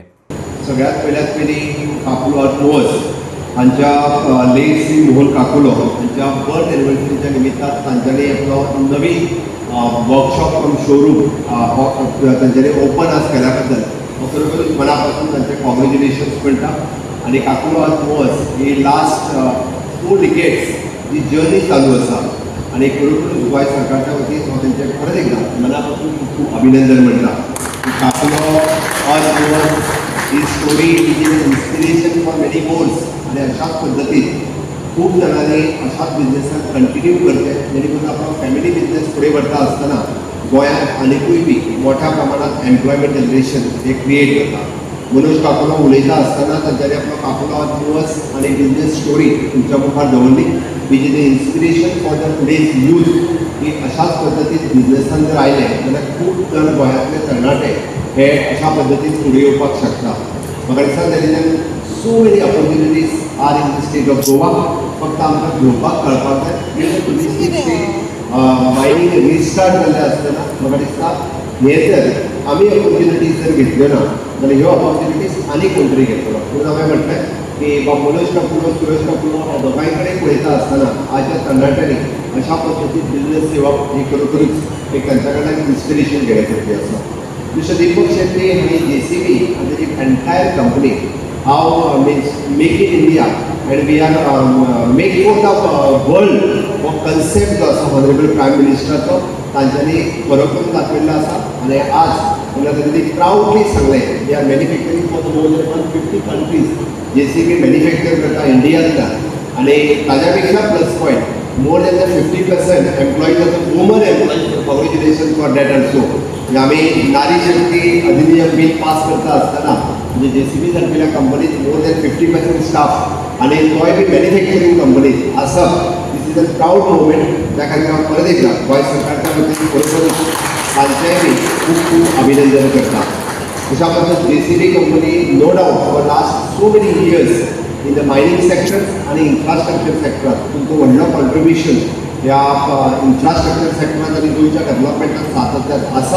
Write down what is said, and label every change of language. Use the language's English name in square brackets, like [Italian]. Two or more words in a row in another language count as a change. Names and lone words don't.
[Konkani] सगळ्यात पयली काकुलो अर्थ मुव्हर्स हांच्या लेट श्री मोहन काकुलो हांच्या [English] birth anniversary [Konkani] निमित्तान तांच्यांनी आपलो नवी [English] workshop cum showroom [Konkani] तांच्यांनी ओपन आज केल्या बद्दल खरोखरच मना पासून तांचे कॉंग्रॅच्युलेशन्स म्हणटा आनी काकुलो अर्थ मुव्हर्स ही [English] last 4 decades [Konkani] जी जर्नी चालू आसा आनी खरोखरच गोंय सरकारच्या वतीन हांव तांचे परत एकदा मना पासून खूब अभिनंदन म्हणटा. काकुलो अर्थ मुव्हर्स ही [English] story is an inspiration for many more [Konkani] आणि अशाच पद्धतीत खूप जणांनी अशाच बिझनेसात कंटिन्यू करते जेणे करून आपला [English] family business [Konkani] पुढे व्हरता असताना गोंयांत आनिकूय बी मोठ्या प्रमाणात [English] employment generation [Konkani] हे क्रिएट करता. मनोज काकुलो उलयता असताना तांच्यांनी आपलो काकुलो अर्थ मुव्हर्स आनी [English] business story [Konkani] तुमच्या मुखार दवरली [English] which is the inspiration for the today's youth [Konkani] की अशाच पद्धतीत बिझनेसान जर आयले जाल्यार खूब जण गोंयांतले तरणाटे हे अशा पद्धतीन फुडें येवपाक शकता. म्हाका दिसता [English] there so many opportunities are in the state of Goa [Konkani] फक्त आमकां घेवपाक कळपाक जाय. [English] touristic mining restart [Konkani] जाल्लें आसतना म्हाका दिसता हे जर आमी ऑपॉर्च्युनिटीज जर घेतल्यो ना जाल्यार ह्यो ऑपॉर्च्युनिटीज आनी कोण तरी घेतलो. म्हणून हांवें म्हटलें की मनोज काकुलो सुरेश काकुलो दोगांय कडेन पळयता आसतना आजच्या तरणाट्यांनी अशा पद्दतीन बिझनेस येवप ही खरोखरच एक तांच्या कडल्यान इन्स्पिरेशन घेण्यासारखी आसा. दुसरें दीपक शेट्टी आनी JCB आनी तेजी [English] entire company how means make in India and we are make for the world [Konkani] हो कन्सेप्ट जो आसा [English] honourable prime [Konkani] मिनिस्टराचो तांच्यांनी बरो करून दाखयल्लो आसा आनी आज त्यांनी प्राऊडली सांगलें [English] we are manufacturing for the more than 150 countries. [Konkani] JCB मॅन्युफॅक्चर करता इंडियांतल्यान आनी ताज्या पेक्षा [English] plus point more than the 50% employees of the women employees. Congratulations for that also. [Konkani] आम्ही नारी शक्ती अधिनियम बिल पास करता असताना म्हणजे JCB सारख्या कंपनीत [English] more than 50% staff [Konkani] आणि तोय बी मॅन्युफॅक्चरिंग कंपनीत असं [English] this is a proud moment. [Konkani] त्या खातीर हांव परत एकदा गोंय सरकारच्या वतीन खरोखरच तांचेंय खूब खूब अभिनंदन करता. अशा पद्दत JCB कंपनी [English] no doubt for last so many years in the mining sector [Konkani] आणि [English] infrastructure sector [Konkani] तुमचो व्हडलो कॉन्ट्रिब्युशन ह्या [English] infrastructure sector [Konkani] आनी गोंयच्या डेव्हलपमेंटाक सातत्यान आसा.